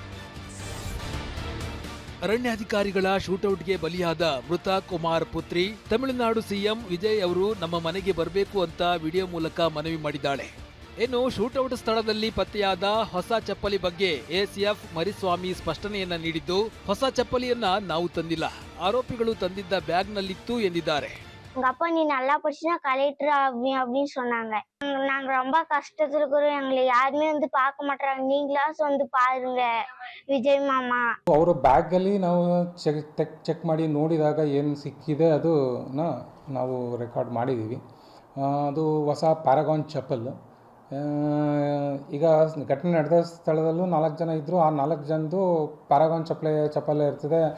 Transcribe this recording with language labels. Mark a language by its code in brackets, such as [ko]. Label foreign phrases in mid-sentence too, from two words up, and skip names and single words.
[kn] ಅರಣ್ಯಾಧಿಕಾರಿಗಳ ಶೂಟೌಟ್ಗೆ ಬಲಿಯಾದ ಮೃತ ಕುಮಾರ್ ಪುತ್ರಿ ತಮಿಳುನಾಡು ಸಿಎಂ ವಿಜಯ್ ಅವರು ನಮ್ಮ ಮನೆಗೆ ಬರಬೇಕು ಅಂತ ವಿಡಿಯೋ ಮೂಲಕ ಮನವಿ ಮಾಡಿದ್ದಾಳೆ. ಇನ್ನು ಶೂಟೌಟ್ ಸ್ಥಳದಲ್ಲಿ ಪತ್ತೆಯಾದ ಹೊಸ ಚಪ್ಪಲಿ ಬಗ್ಗೆ ಎಸಿಎಫ್ ಮರಿಸ್ವಾಮಿ ಸ್ಪಷ್ಟನೆಯನ್ನ ನೀಡಿದ್ದು, ಹೊಸ ಚಪ್ಪಲಿಯನ್ನ ನಾವು ತಂದಿಲ್ಲ, ಆರೋಪಿಗಳು ತಂದಿದ್ದ ಬ್ಯಾಗ್ನಲ್ಲಿತ್ತು ಎಂದಿದ್ದಾರೆ. [ta] எங்க அப்பா நீ நல்லா படிச்சுனா கலெக்டர் அப்படின்னு சொன்னாங்க. நாங்க ரொம்ப கஷ்டத்துல இருக்கிறோம், எங்களை யாருமே வந்து பார்க்க மாட்டாங்க, நீங்களாச்சும் வந்து பாருங்க ವಿಜಯ್ ಮಾಮಾ. [kn] ಅವರ ಬ್ಯಾಗಲ್ಲಿ ನಾವು ಚೆಕ್ ಮಾಡಿ ನೋಡಿದಾಗ ಏನು ಸಿಕ್ಕಿದೆ ಅದನ್ನ ನಾವು ರೆಕಾರ್ಡ್ ಮಾಡಿದ್ದೀವಿ. ಅದು ಹೊಸ ಪ್ಯಾರಾಗಾನ್ ಚಪ್ಪಲ್. ಈಗ ಘಟನೆ ನಡೆದ ಸ್ಥಳದಲ್ಲೂ 4 ಜನ ಇದ್ದರು. ಆ 4 ಜನದ್ದು ಪ್ಯಾರಾಗಾನ್ ಚಪ್ಪಲ್ ಇರ್ತದೆ.